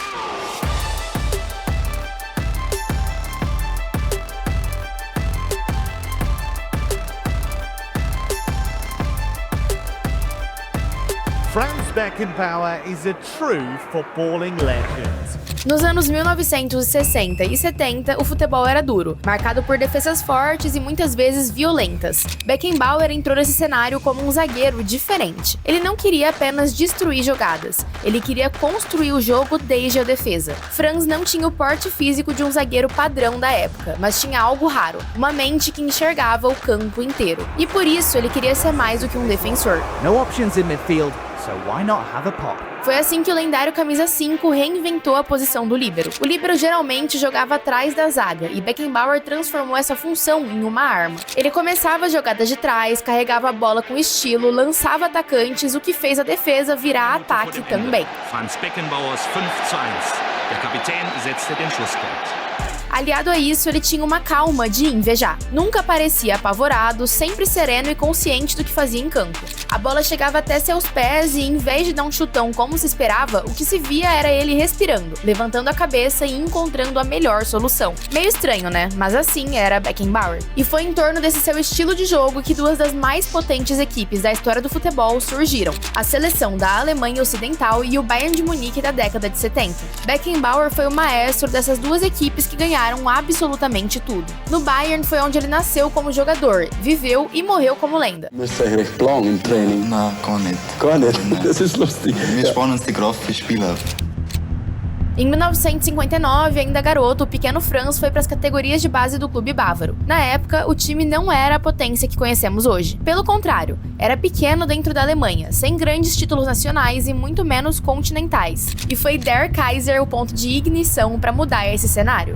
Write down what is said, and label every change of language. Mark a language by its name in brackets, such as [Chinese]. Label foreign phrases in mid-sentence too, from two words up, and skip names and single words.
[English] Franz Beckenbauer is a true footballing legend. [Portuguese] Nos anos 1960 e 70, o futebol era duro, marcado por defesas fortes e muitas vezes violentas. Beckenbauer entrou nesse cenário como um zagueiro diferente. Ele não queria apenas destruir jogadas, ele queria construir o jogo desde a defesa. Franz não tinha o porte físico de um zagueiro padrão da época, mas tinha algo raro, uma mente que enxergava o campo inteiro. E por isso ele queria ser mais do que um defensor. [English] No options in midfield, so why not have a pop? [Portuguese] Foi assim que o lendário camisa 5 reinventou a posição do líbero. O líbero geralmente jogava atrás da zaga, e Beckenbauer transformou essa função em uma arma. Ele começava as jogadas de trás, carregava a bola com estilo, lançava atacantes, o que fez a defesa virar ataque também. [German] Franz Beckenbauers 5:1. Der Kapitän setzte den Schlusspunkt. [Portuguese] Aliado a isso, ele tinha uma calma de invejar. Nunca parecia apavorado, sempre sereno e consciente do que fazia em campo. A bola chegava até seus pés e, em vez de dar um chutão como se esperava, o que se via era ele respirando, levantando a cabeça e encontrando a melhor solução. Meio estranho, né? Mas assim era Beckenbauer. E foi em torno desse seu estilo de jogo que duas das mais potentes equipes da história do futebol surgiram: a seleção da Alemanha Ocidental e o Bayern de Munique da década de 70. Beckenbauer foi o maestro dessas duas equipes que ganharam absolutamente tudo. No Bayern foi onde ele nasceu como jogador, viveu e morreu como lenda. [German] Müsst ihr recht lang im Training? Na, gar nicht. Gar nicht? Das ist lustig. Wir spannen uns die Kraft für Spieler. [Portuguese] Em 1959, ainda garoto, o pequeno Franz foi para as categorias de base do clube bávaro. Na época, o time não era a potência que conhecemos hoje. Pelo contrário, era pequeno dentro da Alemanha, sem grandes títulos nacionais e muito menos continentais. E foi Der Kaiser o ponto de ignição para mudar esse cenário.